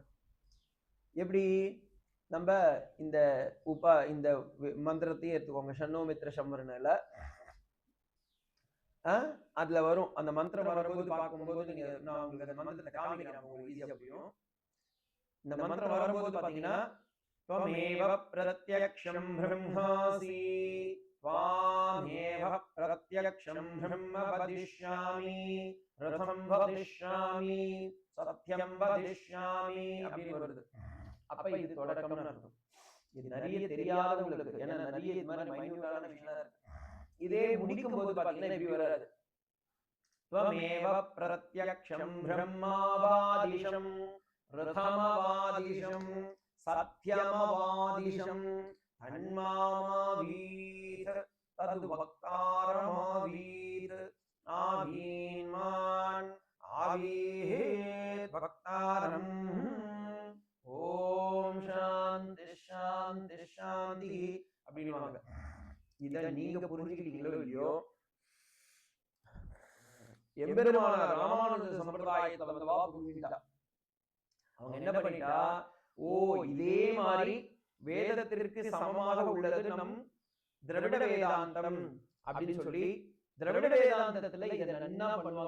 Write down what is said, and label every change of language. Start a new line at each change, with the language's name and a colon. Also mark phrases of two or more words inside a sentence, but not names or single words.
Tamil: எப்படி நம்ம இந்த இந்த மந்திரத்தையே எடுத்துக்கோங்க, சன்னோமித்ர சம்பரனால அதுல வரும். அந்த மந்திரம் வரும்போது பார்க்கும்போது நீங்க நான் உங்களுக்கு அந்த மந்திரத்தை காமிக்கிறேன், உங்களுக்கு ஈஸியா புரியும். இந்த மந்திரம் வரும்போது பாத்தீங்கன்னா
Sanskrit: त्वमेव प्रत्यक्षं ब्रह्मासि त्वामेव प्रत्यक्षं ब्रह्म वदिष्यामि रथं वदिष्यामि सत्यं वदिष्यामि
Tamil: அப்படின்னு வருது. அப்ப இது தொடக்கம்னு அர்த்தம். இது நிறைய தெரியாதவங்களுக்கு, ஏன்னா நிறைய இது மாதிரி மைன்யூட்டான விஷயம் இருக்கு. இதே முடிக்கும் போது பாத்தீங்கன்னா இப்படி வராது.
Sanskrit: त्वमेव प्रत्यक्षं ब्रह्मावादिशं रथमवादिशं सत्यमवादिशं तन्मामावीत तद्वक्तारमावीत आवीन्मान् आवीहेत् वक्तारम् ओम् शान्ति शान்ति शान्ति அப்படின்னுவாங்க.
Tamil: இதை நீங்க புரிஞ்சுக்கிட்டீங்களோ இல்லையோ, எம்பெருமான ராமானுஜ சம்பிரதாயத்தை வந்தவா புரிஞ்சுக்கிட்டா. அவங்க என்ன பண்ணிட்டா, ஓ இதே மாதிரி வேதத்திற்கு சமமாக உள்ளது நம் திராவிட வேதாந்தம் அப்படின்னு சொல்லி திராவிட வேதாந்தத்துல இதை என்ன பண்ணுவாங்க.